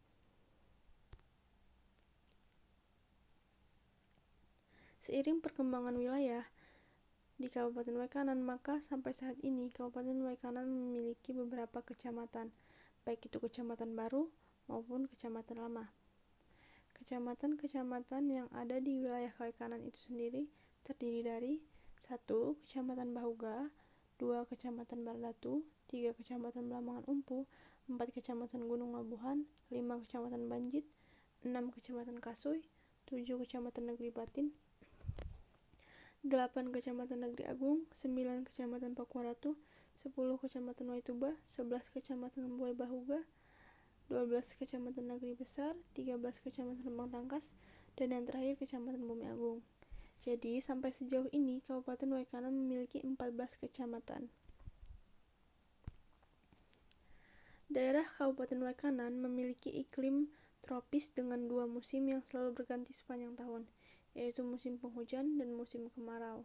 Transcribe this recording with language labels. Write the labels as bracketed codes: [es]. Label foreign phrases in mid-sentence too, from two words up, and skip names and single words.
[id] Seiring perkembangan wilayah di Kabupaten Waikanan, maka sampai saat ini Kabupaten Waikanan memiliki beberapa kecamatan, baik itu kecamatan baru maupun kecamatan lama. Kecamatan-kecamatan yang ada di wilayah Waikanan itu sendiri terdiri dari 1. Kecamatan Bahuga, 2. Kecamatan Bardatu, 3. Kecamatan Belambangan Umpuh, 4. Kecamatan Gunung Labuhan, 5. Kecamatan Banjit, 6. Kecamatan Kasuy, 7. Kecamatan Negeri Batin, 8. Kecamatan Negeri Agung, 9. Kecamatan Pakuaratu, 10. Kecamatan Waituba, 11. Kecamatan Buai Bahuga, 12. Kecamatan Negeri Besar, 13. Kecamatan Lembang Tangkas, dan yang terakhir Kecamatan Bumi Agung. Jadi, sampai sejauh ini Kabupaten Waikanan memiliki 14 kecamatan. Daerah Kabupaten Waikanan memiliki iklim tropis dengan 2 musim yang selalu berganti sepanjang tahun, yaitu musim penghujan dan musim kemarau.